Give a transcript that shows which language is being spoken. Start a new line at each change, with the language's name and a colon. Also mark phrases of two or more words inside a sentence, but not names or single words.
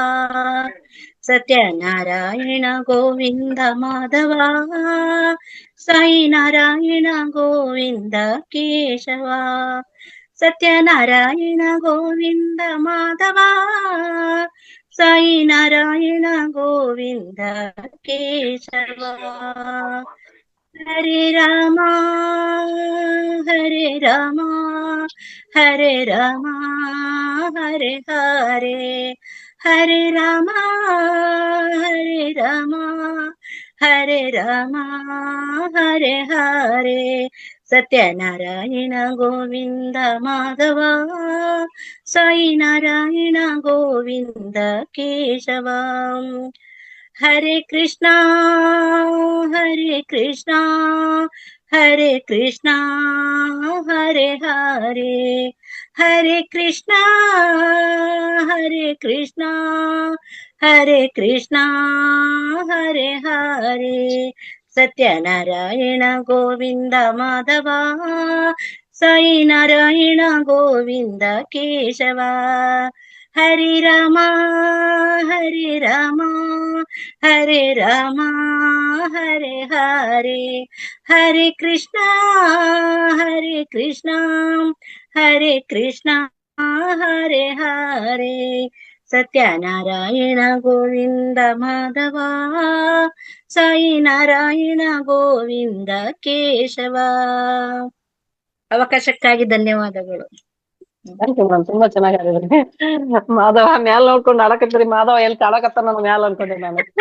Sanskrit: ಸತ್ಯನಾರಾಯಣ ಗೋವಿಂದ ಮಾಧವ, ಸಾಯಿ ನಾರಾಯಣ ಗೋವಿಂದ ಕೇಶವ. ಸತ್ಯನಾರಾಯಣ ಗೋವಿಂದ ಮಾಧವ, ಸಾಯಿ ನಾರಾಯಣ ಗೋವಿಂದ ಕೇಶವ. ಹರೇ ರಾಮ ಹರೇ ರಾಮ ಹರೇ ರಾಮ ಹರೇ ಹರೇ ಹರೇ ರಾಮ ಹರೇ ರಾಮ ಹರೇ ರಾಮ ಹರೇ ಹರೇ ಸತ್ಯನಾರಾಯಣ ಗೋವಿಂದ ಮಾಧವ ಸಾಯಿ ನಾರಾಯಣ ಗೋವಿಂದ ಕೇಶವ ಹರೇ ಕೃಷ್ಣ ಹರೇ ಕೃಷ್ಣ ಹರೇ ಕೃಷ್ಣ ಹರೇ ಹರೇ ಹರೇ ಕೃಷ್ಣ ಹರೇ ಕೃಷ್ಣ ಹರೇ ಕೃಷ್ಣ ಹರೇ ಹರೇ ಸತ್ಯನಾರಾಯಣ ಗೋವಿಂದ ಮಾಧವ ಸಾಯಿ ನಾರಾಯಣ ಗೋವಿಂದ ಕೇಶವ ಹರಿ ರಾಮ ಹರಿ ರಾಮ ಹರೇ ರಾಮ ಹರೇ ಹರೇ ಹರೇ ಕೃಷ್ಣ ಹರೇ ಕೃಷ್ಣ ಹರೇ ಕೃಷ್ಣ ಹರೇ ಹರೇ ಸತ್ಯನಾರಾಯಣ ಗೋವಿಂದ ಮಾಧವ ಸಾಯಿ ನಾರಾಯಣ ಗೋವಿಂದ ಕೇಶವ.
Kannada: ಅವಕಾಶಕ್ಕಾಗಿ ಧನ್ಯವಾದಗಳು.
English: Thank you madam,
Kannada: ತುಂಬಾ ಚೆನ್ನಾಗಿ ಆಡಿದ್ರಿ. ಮಾಧವ ಮ್ಯಾಲ ನೋಡ್ಕೊಂಡು ಆಡಕತ್ರಿ, ಮಾಧವ ಎಲ್ಲಿ ಕಾಡಕತ್ತ ನನ್ನ ಮ್ಯಾಲ ಅನ್ಕೊಂಡೆ ನಾನು.